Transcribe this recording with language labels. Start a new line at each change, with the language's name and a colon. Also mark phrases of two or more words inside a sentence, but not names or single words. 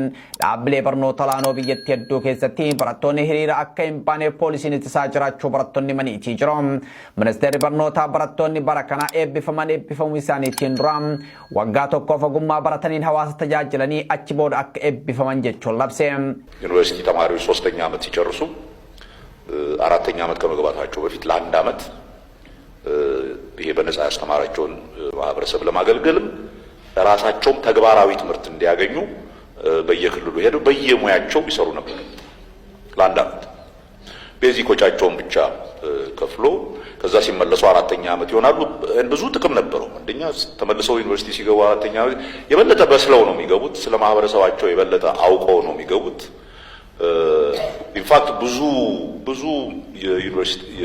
Oromo: Dhaabbilee barnoota olaanoo biyyattii hedduu keessatti barattoonni hiriira akka hin baaneef poolisiin ittisaa jiraachuu barattoonni himaniitii jiru. Ministeerri barnootaa barattoonni bara kana eebbifamuu isaaniitiin dura waggaa tokkoof ogummaa barataniin hawaasa tajaajilanii achi booda akka eebbifaman jechuun labse.
Amharic: ዩኒቨርሲቲ ተማሪዎች 3ኛ ዓመት ሲጨርሱ 4ኛ ዓመት ከመግባታቸው በፊት ለአንድ ዓመት ይሄ በነፃ ያስተማራቸውን ማህበረሰብ ለማገልገልም ራሳቸውም ተግባራዊ ትምህርት እንዲያገኙ በየክልሉ ሄደው በየሙያቸው ይሰሩ ነበር። ለአንድ ዓመት ቤዚኮቻቸውን ብቻ ከፍሎ ከዛ ሲመለሱ 4ኛ ዓመት ይሆናሉ። ብዙ ጥቅም ነበረው። አንደኛ ተመልሰው ዩኒቨርሲቲ ሲገቡ 4ኛ ዓመት የበለጠ በስለው ነው የሚገቡት። ስለ ማህበረሰባቸው የበለጠ አውቀው ነው የሚገቡት።
English: in fact
Amharic: ብዙ የዩኒቨርሲቲ